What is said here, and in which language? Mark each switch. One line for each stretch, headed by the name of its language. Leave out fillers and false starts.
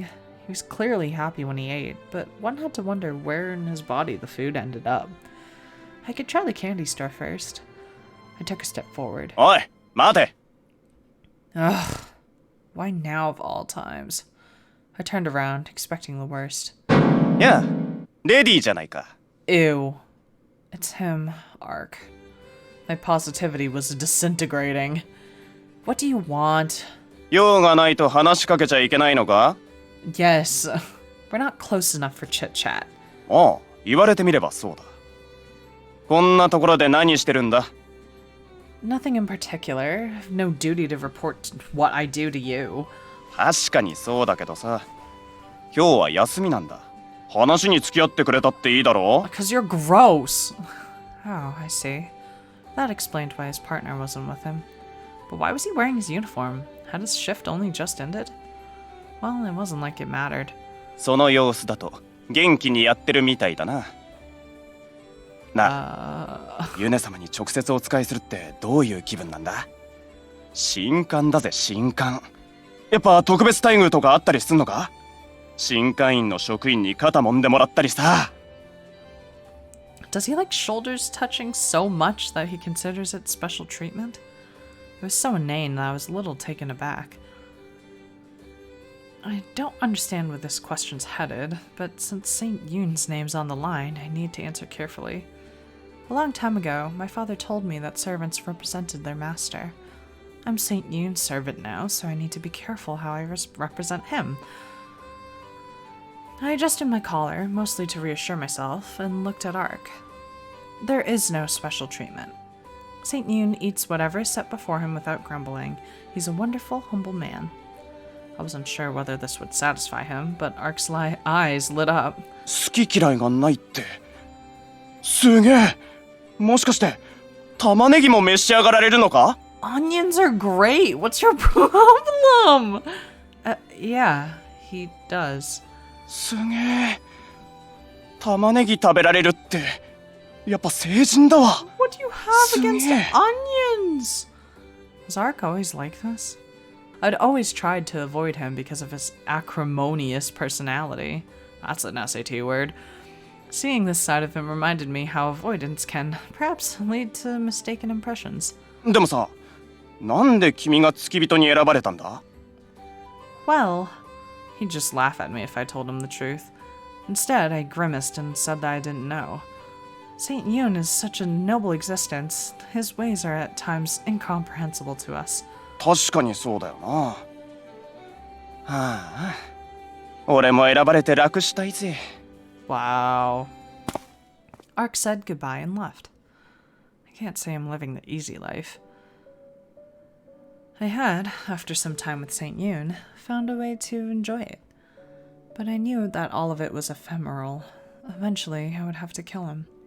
English: He was clearly happy when he ate, but one had to wonder where in his body the food ended up. I could try the candy store first. I took a step forward. Oi, mate! Ugh. Why now of all times? I turned around, expecting the worst. Yeah, lady
Japanese: じゃないか。
English: Ew. It's him, Ark. My positivity was disintegrating. What do you want?
Japanese: 用がないと話しかけちゃいけないのか？
English: Yes. We're not close enough for chit-chat.
Japanese: ああ、言われてみればそうだ。こんなところで何してるんだ？
English: Nothing in particular. I have no duty to report what I do to you.
Japanese: 確かにそうだけどさ。今日は休みなんだ。話に付き合ってくれたっていいだろ？
English: Because you're gross. Oh, I see. That explained why his partner wasn't with him. But why was he wearing his uniform? Had his shift only just ended? Well, it wasn't like it mattered.
Japanese: その様子だと元気にやってるみたいだな。な、ユネ様に直接お使いするってどういう気分なんだ？新官だぜ、新官。やっぱ特別待遇とかあったりすんのか？新官員の職員に肩揉んでもらったりさ。
English: Does he like shoulders touching so much that he considers it special treatment? It was so inane that I was a little taken aback. I don't understand where this question's headed, but since Saint Yune's name's on the line, I need to answer carefully. A long time ago, my father told me that servants represented their master. I'm Saint Yune's servant now, so I need to be careful how I represent him. I adjusted my collar, mostly to reassure myself, and looked at Ark. There is no special treatment. Saint Yune eats whatever is set before him without grumbling. He's a wonderful, humble man. I wasn't sure whether this would satisfy him, but Ark's eyes lit up.
Japanese: 好き嫌いがないって。すげえ。もしかして、玉ねぎも召し上がられるのか？
English: Onions are great! What's your problem? Yeah, he does.
Japanese: すげえ。玉ねぎ食べられるって、やっぱ成人だわ。
English: What do you have against onions? Was Ark always like this? I'd always tried to avoid him because of his acrimonious personality. That's an SAT word. Seeing this side of him reminded me how avoidance can, perhaps, lead to mistaken impressions.
Japanese: でもさ、なんで君が付き人に選ばれたんだ？
English: Well, he'd just laugh at me if I told him the truth. Instead, I grimaced and said that I didn't know. Saint Yune is such a noble existence. His ways are at times incomprehensible to us.
Japanese: 確かにそうだよな。はあ、俺も選ばれて楽したいぜ。
English: Wow. Ark said goodbye and left. I can't say I'm living the easy life. I had, after some time with Saint Yune, found a way to enjoy it. But I knew that all of it was ephemeral. Eventually, I would have to kill him.